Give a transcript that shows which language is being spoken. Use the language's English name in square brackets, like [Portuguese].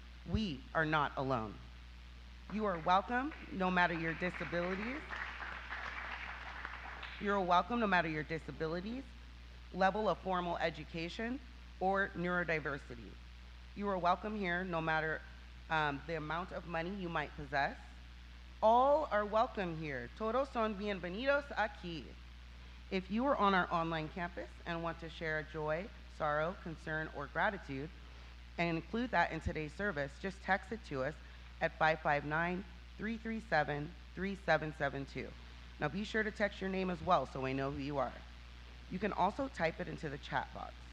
[English] We are not alone. You are welcome no matter your disabilities. You are welcome no matter your disabilities, level of formal education, or neurodiversity. You are welcome here no matter the amount of money you might possess. All are welcome here. [Spanish] Todos son bienvenidos aquí. [English] If you are on our online campus and want to share a joy, sorrow, concern, or gratitude, and include that in today's service, just text it to us at 559-337-3772. Now be sure to text your name as well so we know who you are. You can also type it into the chat box.